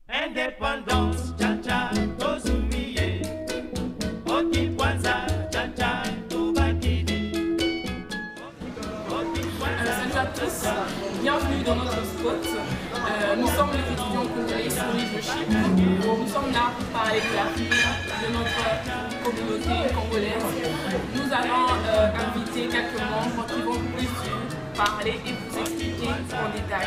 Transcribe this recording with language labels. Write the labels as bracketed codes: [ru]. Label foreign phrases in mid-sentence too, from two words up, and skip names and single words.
[ln] indépendance, tcha-tcha, tozumiye. Oki kwanza, tcha-tcha, tubakidi. [fr] Salut à tous, bienvenue dans notre spot. Nous sommes les étudiants congolais sur l'île de Chypre. Nous sommes là pour parler de l'avenir de notre communauté congolaise. Nous allons inviter quelques membres qui vont plus parler et vous expliquer en détail.